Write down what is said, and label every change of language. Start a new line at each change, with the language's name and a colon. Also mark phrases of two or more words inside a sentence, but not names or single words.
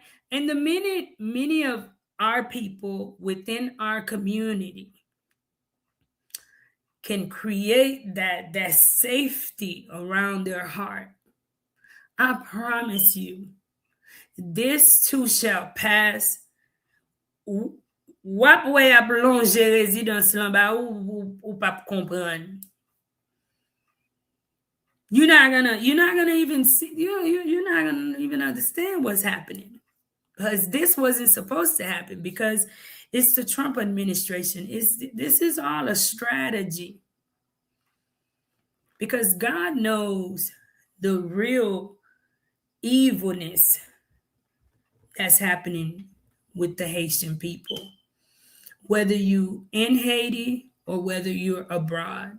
English: And the many of our people within our community can create that safety around their heart. I promise you, this too shall pass.
Haitian Creole: Wap wè ap longe rezidans lan ba ou pap kompran.
English: You're not gonna even see, you're not gonna even understand what's happening, because this wasn't supposed to happen, because it's the Trump administration. This is all a strategy, because God knows the real evilness that's happening with the Haitian people, whether you in Haiti or whether you're abroad.